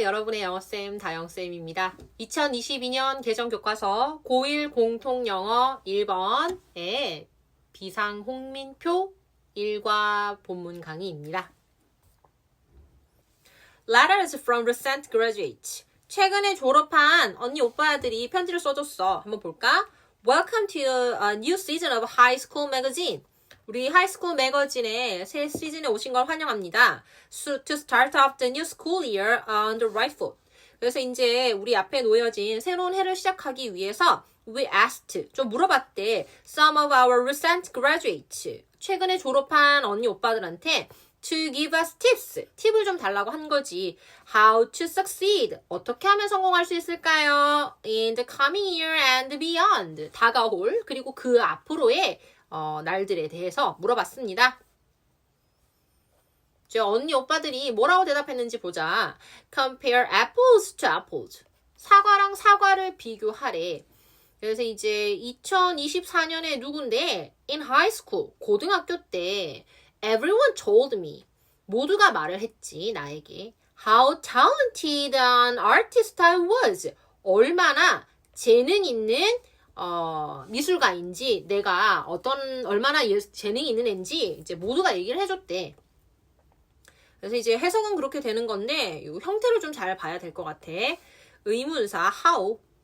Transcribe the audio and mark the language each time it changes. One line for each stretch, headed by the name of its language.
Korean: 여러분의 영어쌤 다영쌤입니다. 2022년 개정교과서 고1 공통영어 1번의 비상홍민표 1과 본문 강의입니다.
English: Letters from recent graduates.
Korean: 최근에 졸업한 언니 오빠들이 편지를 써줬어. 한번 볼까?
English: Welcome to a new season of High School Magazine.
Korean: 우리 하이스쿨 매거진의 새 시즌에 오신 걸 환영합니다.
English: So, to start off the new school year on the right foot.
Korean: 그래서 이제 우리 앞에 놓여진 새로운 해를 시작하기 위해서
English: we asked,
Korean: 좀 물어봤대.
English: Some of our recent graduates.
Korean: 최근에 졸업한 언니 오빠들한테
English: to give us tips.
Korean: 팁을 좀 달라고 한 거지.
English: How to succeed.
Korean: 어떻게 하면 성공할 수 있을까요?
English: In the coming year and beyond.
Korean: 다가올, 그리고 그 앞으로의 날들에 대해서 물어봤습니다. 언니 오빠들이 뭐라고 대답했는지 보자.
English: Compare apples to apples.
Korean: 사과랑 사과를 비교하래. 그래서 이제 2024년에 누군데
English: in high school,
Korean: 고등학교 때
English: everyone told me.
Korean: 모두가 말을 했지, 나에게.
English: How talented an artist I was.
Korean: 얼마나 재능 있는 미술가인지, 내가 얼마나 재능이 있는 애인지 이제 모두가 얘기를 해줬대. 그래서 이제 해석은 그렇게 되는 건데, 이 형태를 좀 잘 봐야 될 것 같아. 의문사 how.